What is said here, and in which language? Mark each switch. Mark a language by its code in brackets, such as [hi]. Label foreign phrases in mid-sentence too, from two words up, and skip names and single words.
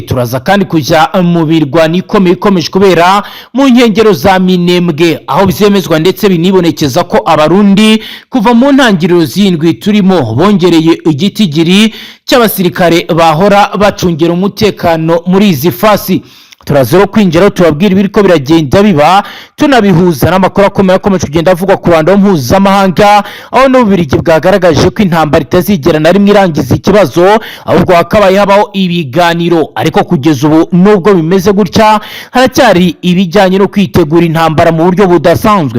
[rn] Turaza kandi kujya mu birwano ikomeye ikomeje kubera mu nkengero za Minembwe, aho byemezwa ndetse binibonekeza ko Abarundi kuva mu ntangiriro z'indwi turimo bongereye igitigiri cy'abasirikare bahora bacungera umutekano muri izi fasi. [rw] turazero kwinjira tubabwira ibiriko biragenda biba tunabihuza n'amakuru akomeye akomeje kugenda avugwa ku ruhando mpuzamahanga, aho n'Ububiligi bwagaragaje ko intambara itazigera na rimwe irangiza ikibazo, ahubwo hakabaye habaho ibiganiro. Ariko kugeza ubu nubwo bimeze gutya, haracyari ibijyanye no kwitegura intambara mu buryo budasanzwe.